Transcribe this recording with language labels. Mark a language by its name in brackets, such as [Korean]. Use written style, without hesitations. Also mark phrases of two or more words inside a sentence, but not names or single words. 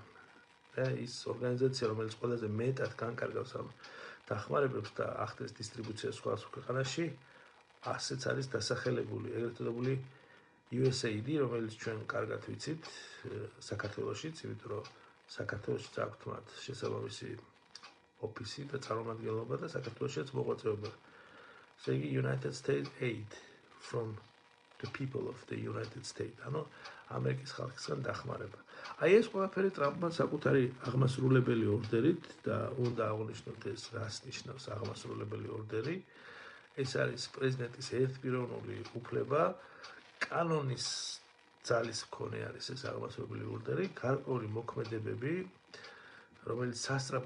[Georgian] ის ორგანიზაცია, რომელიც ყველაზე მეტად განკარგავს ამ დახმარებებს და ახდენს დისტრიბუციას სხვადასხვა ქვეყანაში, ასეც არის დასახელებული, ეგრეთ წოდებული USAID, რომელიც ჩვენ კარგად ვიცით საქართველოშიც, იმიტომ რომ საქართველოშიც აქვთ მათ შესაბამისი ოფისი და წარმომადგენლობა და საქართველოშიც მოღვაწეობა. ესე იგი [English] United States Aid from the people of the United States, [Georgian] ანუ ამერიკის ხალხისგან დახმარება. აი ეს ყველაფერი ტრამპმა საკუთარი აღმასრულებელი ორდერით და უნდა აღნიშნოთ ეს რას ნიშნავს აღმასრულებელი ორდერი. ეს არის პრეზიდენტის ერთპიროვნული უფლება, კანონის ძალის მქონე არის ეს აღმასრულებელი ორდერი, გარკვეული მოქმედებები, რომელიც სასწრაფოდ